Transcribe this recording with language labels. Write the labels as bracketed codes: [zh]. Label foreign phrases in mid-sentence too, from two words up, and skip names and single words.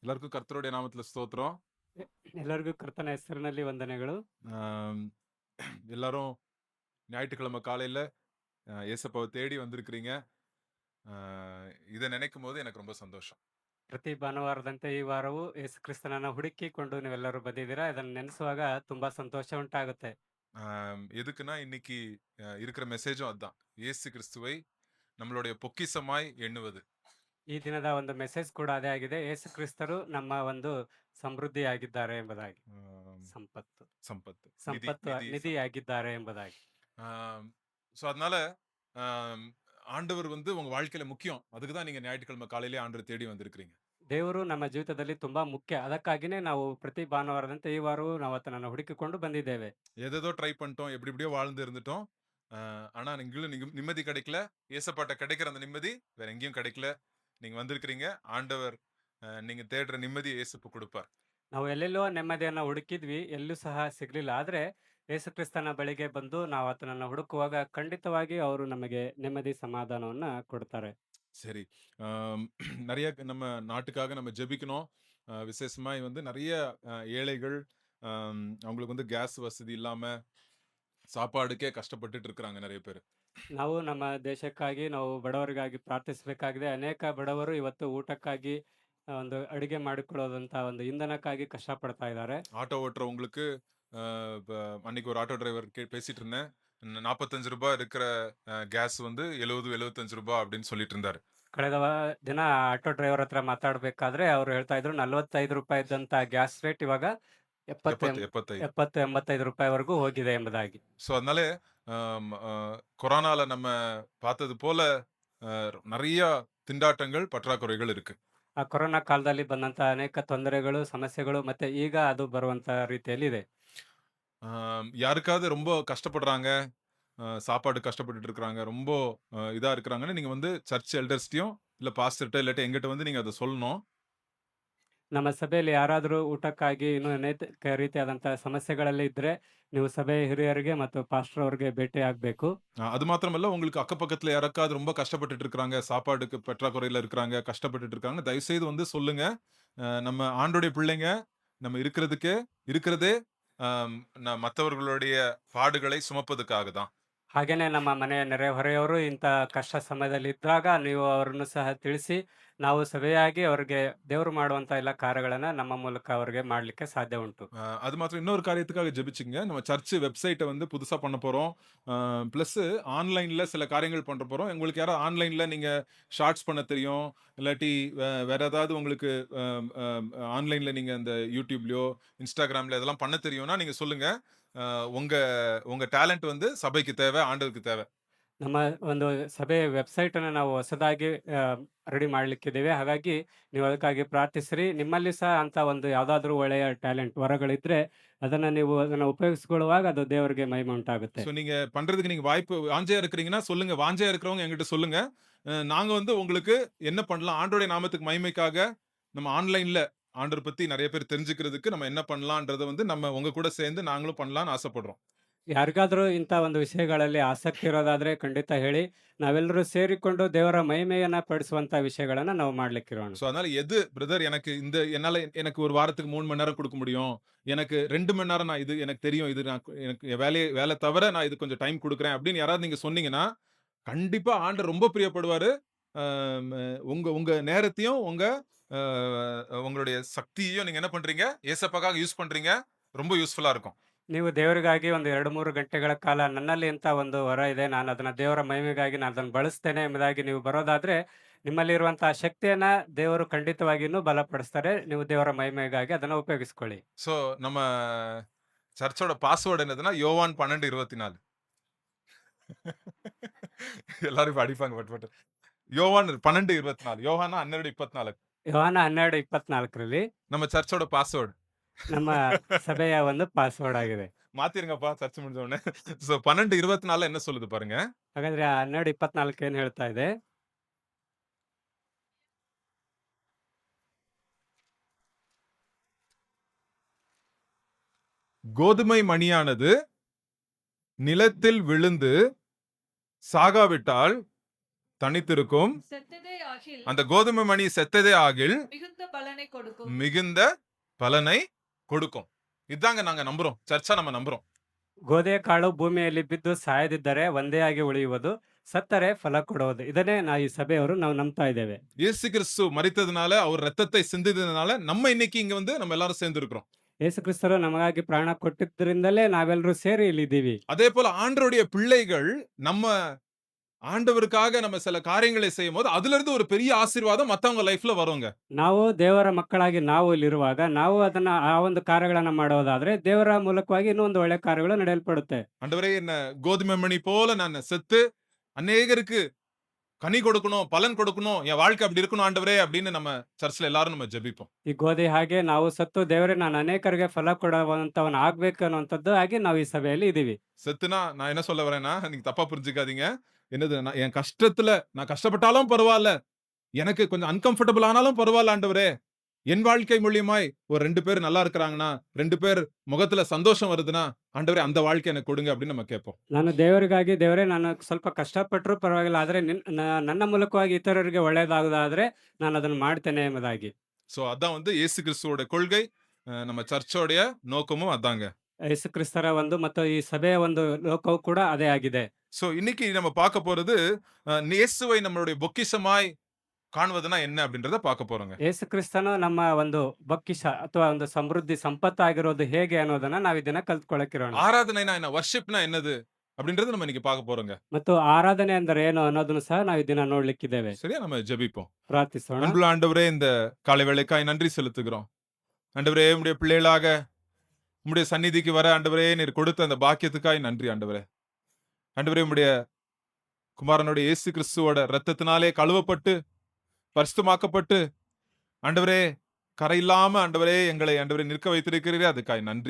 [ta] கர்த்தருடைய நாமத்துல ஸ்தோத்திரம். [kn] ಎ ಎಲ್ಲರಿಗೂ ಕರ್ತನ ಹೆಸರಿನಲ್ಲಿ ವಂದನೆಗಳು. [ta] ஆம், எல்லாரும் ஞாயிற்றுக்கிழமை காலையில ஏசப்பாவை தேடி வந்திருக்கிறீங்க. ஆ, இதை நினைக்கும் போது எனக்கு ரொம்ப சந்தோஷம். [kn] ಪ್ರತಿ ಭಾನುವಾರದಂತೆ ಈ ವಾರವೂ ಯೇಸು ಕ್ರಿಸ್ತನನ್ನ ಹುಡುಕಿಕೊಂಡು ನೀವೆಲ್ಲರೂ ಬಂದಿದ್ದೀರಾ. ಇದನ್ನು ನೆನೆಸುವಾಗ ತುಂಬಾ ಸಂತೋಷ ಉಂಟಾಗುತ್ತೆ. [ta] எதுக்குன்னா இன்னைக்கு இருக்கிற மெசேஜும் அதுதான். இயேசு கிறிஸ்துவை நம்மளுடைய பொக்கிஷமாய் எண்ணுவது. [kn] ಈ ದಿನದ ಒಂದು ಮೆಸೇಜ್ ಕೂಡ ಅದೇ ಆಗಿದೆ. ಯೇಸು ಕ್ರಿಸ್ತರು ನಮ್ಮ ಒಂದು ಸಮೃದ್ಧಿಯಾಗಿದ್ದಾರೆ ಎಂಬುದಾಗಿ. [ta] ஆம், [kn] ಸಂಪತ್ತು. [ta] சம்பத்து, நிதி, [kn] ಸಂಪತ್ತು [ta] நிதி சம்பத்து. [kn] ನಿಧಿಯಾಗಿದ್ದಾರೆ ಎಂಬುದಾಗಿ. [ta] ஸோ அதனால ஆம், ஆண்டவர் வந்து உங்க வாழ்க்கையில முக்கியம். அதுக்கு தான் நீங்க ஞாயிற்றுக்கிழமை காலையிலே ஆண்டவர் தேடி வந்திருக்கிறீங்க. [kn] ದೇವರು ನಮ್ಮ ಜೀವಿತದಲ್ಲಿ ತುಂಬಾ ಮುಖ್ಯ. ಅದಕ್ಕಾಗಿಯೇ ನಾವು ಪ್ರತಿ ಭಾನುವಾರದಂತೆ ಈ ವಾರವೂ ನಾವು ಆತನನ್ನು ಹುಡುಕಿಕೊಂಡು ಬಂದಿದ್ದೇವೆ. [ta] ஏதேதோ ட்ரை பண்ணிட்டோம். எப்படி எப்படியோ வாழ்ந்து இருந்துட்டோம். ஆனா எங்களும் நிம்மதி கிடைக்கல. ஏசப்பாட்ட கிடைக்கிற அந்த நிம்மதி வேற எங்கேயும் கிடைக்கல. நீங்க வந்திருக்கிறீங்க. ஆண்டவர் நீங்க தேடுற நிம்மதியை இயேசு குடுப்பார். [kn] ನಾವು ಎಲ್ಲೆಲ್ಲೋ ನೆಮ್ಮದಿಯನ್ನ ಹುಡುಕಿದ್ವಿ, ಎಲ್ಲೂ ಸಹ ಸಿಗ್ಲಿಲ್ಲ. ಆದ್ರೆ ಯೇಸು ಕ್ರಿಸ್ತನ ಬಳಿಗೆ ಬಂದು ನಾವು ಆತನನ್ನ ಹುಡುಕುವಾಗ ಖಂಡಿತವಾಗಿ ಅವರು ನಮಗೆ ನೆಮ್ಮದಿ, ಸಮಾಧಾನವನ್ನ ಕೊಡ್ತಾರೆ. [ta] சரி. ஆம், நெறைய நம்ம நாட்டுக்காக நம்ம ஜெபிக்கணும். விசேஷமாய் வந்து நெறைய ஏழைகள் அவங்களுக்கு வந்து கேஸ் வசதி இல்லாம சாப்பாடுக்கே கஷ்டப்பட்டுட்டு இருக்கிறாங்க நெறைய பேரு. [kn] ನಾವು ನಮ್ಮ ದೇಶಕ್ಕಾಗಿ, ನಾವು ಬಡವರಿಗಾಗಿ ಪ್ರಾರ್ಥಿಸಬೇಕಾಗಿದೆ. ಅನೇಕ ಬಡವರು ಇವತ್ತು ಊಟಕ್ಕಾಗಿ ಒಂದು ಅಡುಗೆ ಮಾಡಿಕೊಳ್ಳೋದಂತ ಒಂದು ಇಂಧನಕ್ಕಾಗಿ ಕಷ್ಟಪಡ್ತಾ ಇದ್ದಾರೆ. [ta] ஆட்டோ ஓட்டுறவங்களுக்கு இப்ப அன்னைக்கு ஒரு [en] auto driver [ta] பேசிட்டு இருந்தேன். ரூ. 45 இருக்கிற கேஸ் வந்து ரூ. 70, ரூ. 75 அப்படின்னு சொல்லிட்டு இருந்தாரு. [kn] ಕಳೆದ ದಿನ [en] auto driver [kn] ಹತ್ರ ಮಾತಾಡ್ಬೇಕಾದ್ರೆ ಅವ್ರು ಹೇಳ್ತಾ ಇದ್ರು ₹45 ಇದ್ದಂತ [en] gas rate [kn] ಇವಾಗ 70, 75. 70, ₹85 ಹೋಗಿದೆ ಎಂಬುದಾಗಿ. [ta] ஸோ அதனால கொரோனால நம்ம பார்த்தது போல நிறைய திண்டாட்டங்கள் பற்றாக்குறைகள் இருக்கு. [kn] ಆ ಕೊರೋನಾ ಕಾಲದಲ್ಲಿ ಬಂದಂತ ಅನೇಕ ತೊಂದರೆಗಳು, ಸಮಸ್ಯೆಗಳು ಮತ್ತೆ ಈಗ ಅದು ಬರುವಂತ ರೀತಿಯಲ್ಲಿದೆ. [ta] யாருக்காவது ரொம்ப கஷ்டப்படுறாங்க, சாப்பாடு கஷ்டப்பட்டுட்டு இருக்கிறாங்க, ரொம்ப இதா இருக்கிறாங்கன்னு நீங்க வந்து [en] church eldersடையும் [ta] இல்ல பாஸ்டர்ட்ட இல்லாட்டி எங்கிட்ட வந்து நீங்க அதை சொல்லணும். [kn] ನಮ್ಮ ಸಭೆಯಲ್ಲಿ ಯಾರಾದರೂ ಊಟಕ್ಕಾಗಿ ಇನ್ನೂ ಅನೇಕ ರೀತಿಯಾದಂತಹ ಸಮಸ್ಯೆಗಳಲ್ಲಿ ಇದ್ರೆ, ನೀವು ಸಭೆಯ ಹಿರಿಯರಿಗೆ ಮತ್ತು ಪಾಸ್ಟರ್ ಅವರಿಗೆ ಭೇಟಿ ಆಗ್ಬೇಕು. [ta] அது மாத்திரமல்ல, உங்களுக்கு அக்கப்பக்கத்துல யாருக்காவது ரொம்ப கஷ்டப்பட்டுட்டு இருக்கிறாங்க, சாப்பாடுக்கு பற்றாக்குறையில இருக்கிறாங்க, கஷ்டப்பட்டுட்டு இருக்காங்க, தயவு செய்து வந்து சொல்லுங்க. நம்ம ஆண்டோடைய பிள்ளைங்க, நம்ம இருக்கிறதே ஆம், மத்தவர்களுடைய பாடுகளை சுமப்பதுக்காக தான். [kn] ಹಾಗೇನೆ ನಮ್ಮ ಮನೆಯ ನೆರೆಹೊರೆಯವರು ಇಂಥ ಕಷ್ಟ ಸಮಯದಲ್ಲಿದ್ದಾಗ ನೀವು ಅವರನ್ನು ಸಹ ತಿಳಿಸಿ, ನಾವು ಸಭೆಯಾಗಿ ಅವರಿಗೆ ದೇವರು ಮಾಡುವಂಥ ಎಲ್ಲ ಕಾರ್ಯಗಳನ್ನ ನಮ್ಮ ಮೂಲಕ ಅವರಿಗೆ ಮಾಡಲಿಕ್ಕೆ ಸಾಧ್ಯ ಉಂಟು. [ta] அது மாத்திரம் இன்னொரு காரியத்துக்காக ஜெபிச்சுங்க. நம்ம [en] church websiteட [ta] வந்து புதுசா பண்ண போறோம். [en] plus onlineல [ta] சில காரியங்கள் பண்ண போறோம். உங்களுக்கு யாராவது ஆன்லைன்ல நீங்க ஷார்ட்ஸ் பண்ண தெரியும், இல்லாட்டி வேற ஏதாவது உங்களுக்கு ஆன்லைன்ல நீங்க இந்த யூடியூப்லயோ, இன்ஸ்டாகிராம்ல இதெல்லாம் பண்ண தெரியும்னா நீங்க சொல்லுங்க. உங்க உங்க டேலண்ட் வந்து சபைக்கு தேவை, ஆண்டவருக்கு தேவை. [kn] ನಮ್ಮ ಒಂದು ಸಭೆಯ ವೆಬ್ಸೈಟ್ ಅನ್ನು ನಾವು ಹೊಸದಾಗಿ ರೆಡಿ ಮಾಡ್ಲಿಕ್ಕಿದ್ದೇವೆ. ಹಾಗಾಗಿ ನೀವು ಅದಕ್ಕಾಗಿ ಪ್ರಾರ್ಥಿಸಿರಿ. ನಿಮ್ಮಲ್ಲಿ ಸಹ ಅಂತ ಒಂದು ಯಾವುದಾದ್ರೂ ಒಳ್ಳೆಯ ಟ್ಯಾಲೆಂಟ್ ವರಗಳಿದ್ರೆ ಅದನ್ನ ಉಪಯೋಗಿಸಿಕೊಳ್ಳುವಾಗ ಅದು ದೇವರಿಗೆ ಮಹಿಮೆ ಉಂಟಾಗುತ್ತೆ. [ta] ஸோ நீங்க பண்றதுக்கு நீங்க வாய்ப்பு வாஞ்சையா இருக்கிறீங்கன்னா சொல்லுங்க. வாஞ்சையா இருக்கிறவங்க என்கிட்ட சொல்லுங்க. நாங்க வந்து உங்களுக்கு என்ன பண்ணலாம், ஆண்டோடைய நாமத்துக்கு மகிமைக்காக நம்ம ஆன்லைன்ல ஆண்டவர் பத்தி நிறைய பேர் தெரிஞ்சுக்கிறதுக்கு நம்ம என்ன பண்ணலான்றத வந்து நம்ம உங்க கூட சேர்ந்து நாங்களும் பண்ணலாம்னு ஆசைப்படுறோம். [kn] ಯಾರಿಗಾದರೂ ಇಂಥ ಒಂದು ವಿಷಯಗಳಲ್ಲಿ ಆಸಕ್ತಿ ಇರೋದಾದ್ರೆ ಖಂಡಿತ ಹೇಳಿ. ನಾವೆಲ್ಲರೂ ಸೇರಿಕೊಂಡು ದೇವರ ಮಹಿಮೆಯನ್ನ ಪಡಿಸುವಂತ ವಿಷಯಗಳನ್ನ ನಾವು ಮಾಡ್ಲಿಕ್ಕಿರೋಣ. [ta] ஸோ அதனால எது பிரதர் எனக்கு எனக்கு ஒரு வாரத்துக்கு 3 மணி நேரம் கொடுக்க முடியும். எனக்கு 2 மணி நேரம் நான் இது எனக்கு தெரியும். இது நான் எனக்கு என் வேலை தவிர நான் இது கொஞ்சம் டைம் குடுக்குறேன் அப்படின்னு யாராவது நீங்க சொன்னீங்கன்னா, கண்டிப்பா ஆண்டவர் ரொம்ப பிரியப்படுவாரு. அம் உங்க உங்க நேரத்தையும், அ உங்களுடைய சக்தியையும் நீங்க என்ன பண்றீங்க? ஏசப்பாக்காக யூஸ் பண்றீங்க. ரொம்ப யூஸ்ஃபுல்லா இருக்கும். [kn] ನೀವು ದೇವರಿಗಾಗಿ ಒಂದು 2-3 ಗಂಟೆಗಳ ಕಾಲ ನನ್ನಲ್ಲಿ ಇಂಥ ಒಂದು ವರ ಇದೆ, ನಾನು ಅದನ್ನ ದೇವರ ಮಹಿಮೆಗಾಗಿ ನಾನು ಅದನ್ನು ಬಳಸ್ತೇನೆ ಎಂಬುದಾಗಿ ನೀವು ಬರೋದಾದ್ರೆ, ನಿಮ್ಮಲ್ಲಿರುವಂತಹ ಶಕ್ತಿಯನ್ನ ದೇವರು ಖಂಡಿತವಾಗಿ ಇನ್ನೂ ಬಲಪಡಿಸ್ತಾರೆ. ನೀವು ದೇವರ ಮಹಿಮೆಗಾಗಿ ಅದನ್ನ ಉಪಯೋಗಿಸ್ಕೊಳ್ಳಿ. [ta] ஸோ நம்ம [en] churchசோட password [ta] என்னதுன்னா, யோவான் 12:24. எல்லாரும் இப்ப அடிப்பாங்க பட் பட். யோவான் 12:24. யோவான்னா 12:24. [kn] ಯೋಹಾನ 12:24ರಲ್ಲಿ [ta] நம்ம [en] churchசோட password. [kn] ನಮ್ಮ ಸಭೆಯ ಒಂದು ಪಾಸ್ವರ್ಡ್ ಆಗಿದೆ. [ta] மாத்திருங்கப்பா சர்ச் முடிஞ்ச உடனே. ஸோ 12:24 என்ன சொல்லுது பாருங்க. [kn] ಹಾಗಾದ್ರೆ ಆ 12:24 ಏನ್ ಹೇಳ್ತಾ ಇದೆ? [ta] கோதுமை மணியானது நிலத்தில் விழுந்து சாகாவிட்டால் தனித்திருக்கும். செத்ததே ஆகில் அந்த கோதுமை மணி செத்ததே ஆகில் மிகுந்த பலனை கொடுக்கும். மிகுந்த பலனை கொடுக்கும். இதாங்க நாங்க நம்புறோம். சர்ச்சா நம்ம நம்புறோம். [kn] ಗೋಧಿಯ ಕಾಳು ಭೂಮಿಯಲ್ಲಿ ಬಿದ್ದು ಸಾಯದಿದ್ದರೆ ಒಂದೇ ಆಗಿ ಉಳಿಯುವುದು, ಸತ್ತರೆ ಫಲ ಕೊಡುವುದು. ಇದನ್ನೇ ಈ ಸಭೆಯವರು ನಾವು ನಂಬ್ತಾ ಇದ್ದೇವೆ. [ta] இயேசு கிறிஸ்து மரித்ததுனால, அவர் ரத்தத்தை சிந்தியதுனால நம்ம இன்னைக்கு இங்க வந்து நம்ம எல்லாரும் சேர்ந்து இருக்கிறோம். [kn] ಯೇಸು ಕ್ರಿಸ್ತರು ನಮಗಾಗಿ ಪ್ರಾಣ ಕೊಟ್ಟಿದ್ದರಿಂದಲೇ ನಾವೆಲ್ಲರೂ ಸೇರಿ ಇಲ್ಲಿದ್ದೀವಿ. [ta] அதே போல ஆண்டவருடைய பிள்ளைகள் நம்ம ஆண்டவருக்காக நம்ம சில காரியங்களை செய்யும்போது அதுல இருந்து ஒரு பெரிய ஆசீர்வாதம் மத்தவங்க லைஃப்ல வருங்க. [kn] ನಾವು ದೇವರ ಮಕ್ಕಳಾಗಿ ನಾವು ಇಲ್ಲಿರುವಾಗ ನಾವು ಅದನ್ನ ಆ ಒಂದು ಕಾರ್ಯಗಳನ್ನ ಮಾಡೋದಾದ್ರೆ ದೇವರ ಮೂಲಕವಾಗಿ ಇನ್ನೂ ಒಂದು ಒಳ್ಳೆ ಕಾರ್ಯಗಳು ನಡೆಯಲ್ಪಡುತ್ತೆ. [ta] ஆண்டவரே என்ன கோதுமை மணி போல நான் செத்து அநேகருக்கு கனி கொடுக்கணும், பலன் கொடுக்கணும், என் வாழ்க்கை அப்படி இருக்கணும் ஆண்டவரே அப்படின்னு நம்ம சர்ச்ல எல்லாரும் நம்ம ஜெபிப்போம். [kn] ಈ ಗೋಧಿ ಹಾಗೆ ನಾವು ಸತ್ತು ದೇವರೇ ನಾನು ಅನೇಕರಿಗೆ ಫಲ ಕೊಡುವಂತವನ್ ಆಗ್ಬೇಕು ಅನ್ನುವಂಥದ್ದು ಹಾಗೆ ನಾವು ಈ ಸಭೆಯಲ್ಲಿ ಇದೀವಿ. [ta] செத்துனா நான் என்ன சொல்ல வரேன்னா, நீங்க தப்பா புரிஞ்சுக்காதீங்க. என்னது என் கஷ்டத்துல நான் கஷ்டப்பட்டாலும் பரவாயில்ல. எனக்கு கொஞ்சம் அன்கம்ஃபர்டபிள் ஆனாலும் பரவாயில்ல ஆண்டவரே. என் வாழ்க்கை மூலியமாய் ஒரு 2 பேர் நல்லா இருக்கிறாங்கன்னா, 2 பேர் முகத்துல சந்தோஷம் வருதுன்னா, ஆண்டவரே அந்த வாழ்க்கை எனக்கு கொடுங்க அப்படின்னு நம்ம கேட்போம். [kn] ನಾನು ದೇವರಿಗಾಗಿ ದೇವರೇ ನಾನು ಸ್ವಲ್ಪ ಕಷ್ಟಪಟ್ಟರೂ ಪರವಾಗಿಲ್ಲ, ಆದ್ರೆ ನನ್ನ ಮೂಲಕವಾಗಿ ಇತರರಿಗೆ ಒಳ್ಳೇದಾಗುವುದಾದ್ರೆ ನಾನು ಅದನ್ನು ಮಾಡ್ತೇನೆ ಎಂಬುದಾಗಿ. [ta] சோ அதான் வந்து இயேசு கிறிஸ்துவோட கொள்கை. நம்ம சர்ச்சோடைய நோக்கமும் அதாங்க. [kn] ಯೇಸು ಕ್ರಿಸ್ತರ ಒಂದು ಮತ್ತು ಈ ಸಭೆಯ ಒಂದು ಲೋಕವು ಕೂಡ ಅದೇ ಆಗಿದೆ. [ta] சோ இன்னைக்கு நம்ம பார்க்க போறது இயேசுவை நம்மளுடைய பொக்கிஷமாய் காணுவதுனா என்ன அப்படின்றத பார்க்க போறோங்க. [kn] ಯೇಸು ಕ್ರಿಸ್ತನು ನಮ್ಮ ಒಂದು ಬೊಕ್ಕಿಷ ಅಥವಾ ಒಂದು ಸಮೃದ್ಧಿ ಸಂಪತ್ತಾಗಿರೋದು ಹೇಗೆ ಅನ್ನೋದನ್ನ ನಾವು ಇದನ್ನ ಕಲ್ತ್ಕೊಳ್ಳೋಕಿರೋಣ. [ta] ஆராதனைனா என்ன? வர்ஷிப்னா என்னது? அப்படின்றது நம்ம இன்னைக்கு பார்க்க போறோங்க. [kn] ಮತ್ತು ಆರಾಧನೆ ಅಂದರೆ ಏನು ಅನ್ನೋದನ್ನು ಸಹ ನಾವು ಇದನ್ನ ನೋಡ್ಲಿಕ್ಕಿದ್ದೇವೆ. [ta] சரியா? நம்ம ஜெபிப்போம். [kn] ಪ್ರಾರ್ಥಿಸೋಣ. [ta] அன்புள்ள ஆண்டவரே, இந்த காலை வேளைக்காய் நன்றி செலுத்துகிறோம். ஆண்டவரே, உம்முடைய பிள்ளைகளாக உம்முடைய சந்நிதிக்கு வர ஆண்டவரே நீர் கொடுத்த அந்த பாக்கியத்துக்காய் நன்றி ஆண்டவரே. ஆண்டவரே, உம்முடைய குமாரனுடைய இயேசு கிறிஸ்துவோட இரத்தத்தினாலே கழுவப்பட்டு பரிசுத்தமாக்கப்பட்டு ஆண்டவரே கரையில்லாம ஆண்டவரே எங்களை ஆண்டவரே நிற்க வைத்திருக்கிறீரே அதுக்காய் நன்றி.